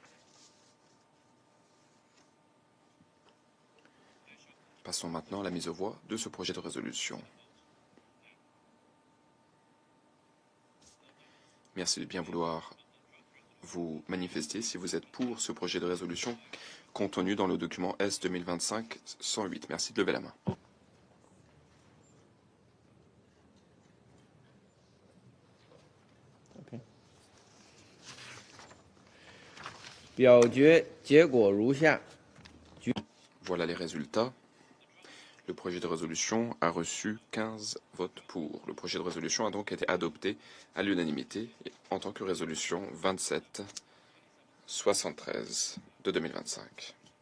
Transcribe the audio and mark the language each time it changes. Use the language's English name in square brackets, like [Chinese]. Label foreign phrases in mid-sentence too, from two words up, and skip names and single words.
[French] Passons maintenant à la mise aux voix de ce projet de résolution. Merci de bien vouloir vous manifester si vous êtes pour ce projet de résolution contenu dans le document S 2025-108. Merci de lever la main. [Chinese] OK。表决结果如下。 [French] Voilà les résultats. Le projet de résolution a reçu 15 votes pour. Le projet de résolution a donc été adopté à l'unanimité en tant que résolution 27-73 de 2025.